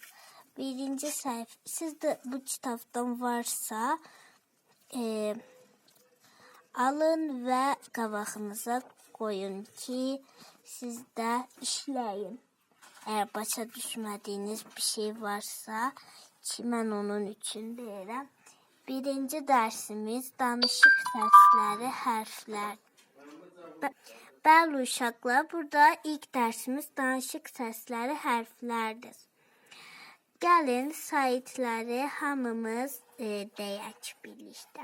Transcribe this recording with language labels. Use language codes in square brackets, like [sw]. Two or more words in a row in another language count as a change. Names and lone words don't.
[tr] 1. sayfa. Sizde bu kitaptan varsa alın ve qabağınıza koyun ki siz de işleyin. Eğer başa düşmediğiniz bir şey varsa ki [az] mən onun üçün deyirəm. [tr] 1. [az] dersimiz danışıq səsləri, hərflər. Bəli uşaqlar, burada ilk dersimiz danışıq səsləri, hərflərdir. Gəlin saytları hamımız deyək birlikdə.